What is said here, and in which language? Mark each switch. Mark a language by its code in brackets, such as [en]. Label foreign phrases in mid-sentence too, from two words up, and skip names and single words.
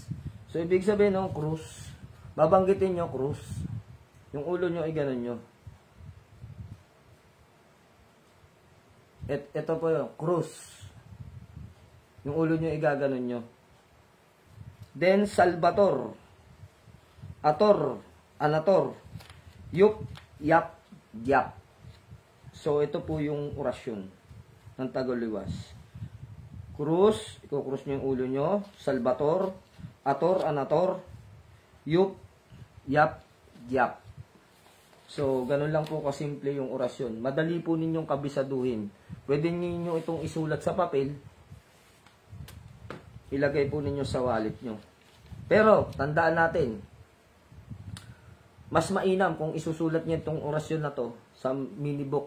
[tl] So, ibig sabihin ng cross, babanggitin nyo cross. Yung ulo nyo ay ganun nyo. Ito po yung cross. Yung ulo nyo ay gaganon nyo. Then, Salvator. Ator. Anator. Yup. Yap. Diap. So, ito po yung orasyon ng taguliwas. Cross. Iko-cross nyo yung ulo nyo. Salvator. Ator. Anator. Yup. Yap, yap. So, ganun lang po kasimple yung orasyon. Madali po ninyong kabisaduhin. Pwede ninyo itong isulat sa papel. Ilagay po ninyo sa wallet nyo. Pero, tandaan natin, mas mainam kung isusulat nyo itong orasyon na to sa mini book.